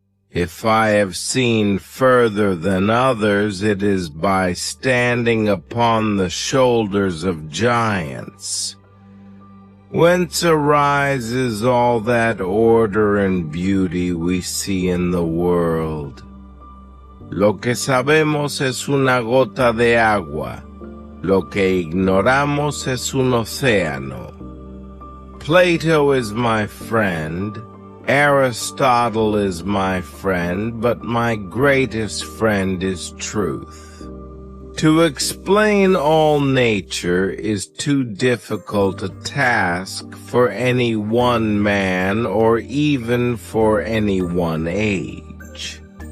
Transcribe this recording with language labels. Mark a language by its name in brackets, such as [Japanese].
[English] If I have seen further than others, it is by standing upon the shoulders of giants. Whence arises all that order and beauty we see in the world? [Spanish] Lo que sabemos es una gota de agua. Lo que ignoramos es un océano. [English] Plato is my friend. Aristotle is my friend, but my greatest friend is truth. To explain all nature is too difficult a task for any one man or even for any one age.